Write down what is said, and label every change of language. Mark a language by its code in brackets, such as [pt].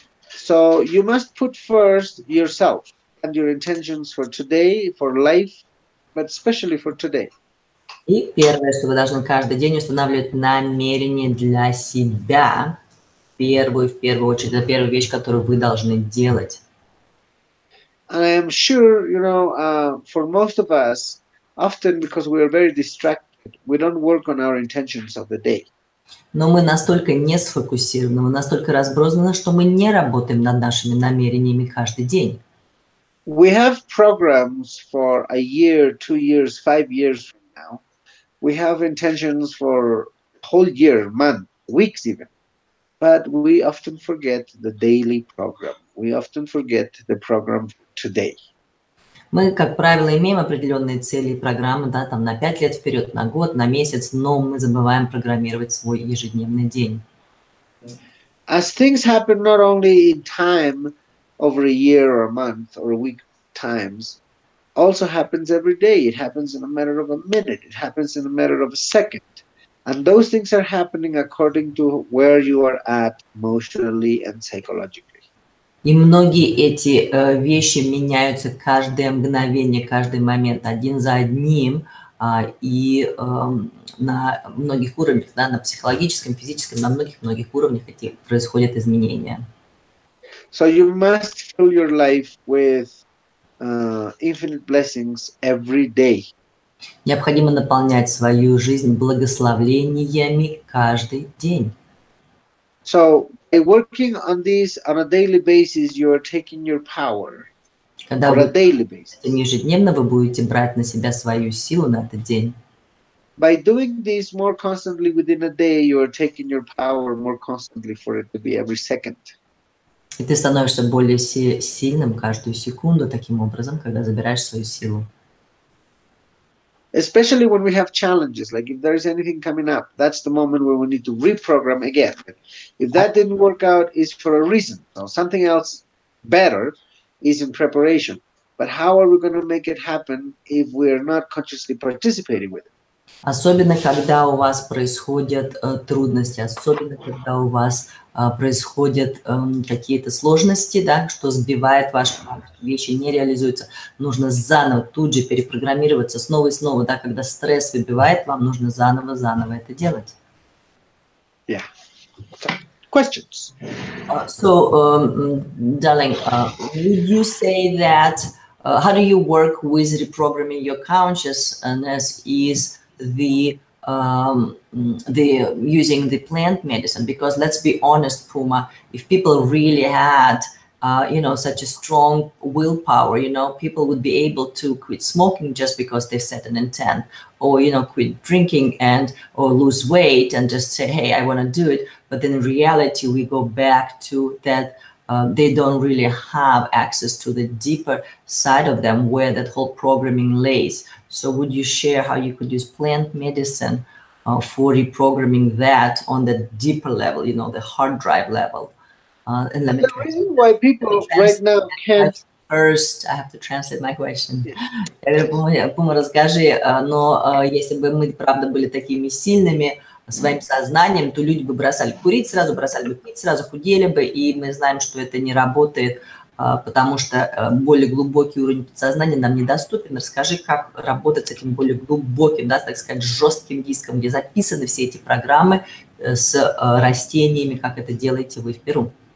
[en] So you must put first yourself and your intentions for today, for life, but especially for today. [ru] И первое, что вы должны каждый день устанавливать намерение для себя, в первую очередь, это первая вещь, которую вы должны делать. [en] And I am sure, you know, for most of us, often because we are very distracted, we don't work on our intentions of the day. [ru] Но мы настолько не сфокусированы, мы настолько разбросаны, что мы не работаем над нашими намерениями каждый день. [en] We have programs for a year, 2 years, 5 years from now. We have intentions for whole year, month, weeks even. But we often forget the daily program. We often forget the program for today. [ru] Мы, как правило, имеем определенные цели и программы, да, там на 5 лет вперед, на год, на месяц, но мы забываем программировать свой ежедневный день. [en] As things happen not only in time over a year or a month or a week times, also happens every day. It happens in a matter of a minute. It happens in a matter of a second. And those things are happening according to where you are at emotionally and psychologically. [ru] И многие эти вещи меняются каждое мгновение, каждый момент, один за одним, и на многих уровнях, да, на психологическом, физическом, на многих-многих уровнях эти происходят изменения. [en] So you must fill your life with infinite blessings every day. [ru] Необходимо наполнять свою жизнь благословениями каждый день. [en] So by working on this on a daily basis, you are taking your power. [ru] Когда [en] On a [ru] вы [en] daily basis. [ru] ежедневно вы будете брать на себя свою силу на этот день. [en] By doing this more constantly within a day, you are taking your power more constantly for it to be every second. [ru] И ты становишься более сильным каждую секунду таким образом, когда забираешь свою силу. [en] Especially when we have challenges, like if there is anything coming up, that's the moment where we need to reprogram again. If that didn't work out, it's for a reason. So something else better is in preparation. But how are we going to make it happen if we're not consciously participating with it? [ru] Особенно, когда у вас происходят трудности, особенно, когда у вас происходят какие-то сложности, да, что сбивает ваш план, вещи не реализуются. Нужно заново, тут же перепрограммироваться снова и снова, да, когда стресс выбивает, вам нужно заново это делать. [en] Yeah. So, questions? Darling, would you say that how do you work with reprogramming your consciousness is the using the plant medicine? Because let's be honest, Puma, if people really had such a strong willpower, people would be able to quit smoking just because they've set an intent, or quit drinking or lose weight and just say, hey, I want to do it. But in reality, we go back to that they don't really have access to the deeper side of them where that whole programming lays. So would you share how you could use plant medicine for reprogramming that on the deeper level, the hard drive level? And let me the reason why people right now can't... First, I have to translate my question. [ru] Пума, расскажи, но если бы мы, правда, были такими сильными своим сознанием, то люди бы бросали курить сразу, бросали бы пить сразу, худели бы, и мы знаем, что это не работает, потому что более глубокий уровень подсознания нам недоступен. Расскажи, как работать с этим более глубоким, да, так сказать, жестким диском, где записаны все эти программы с растениями, как это делаете вы в Перу.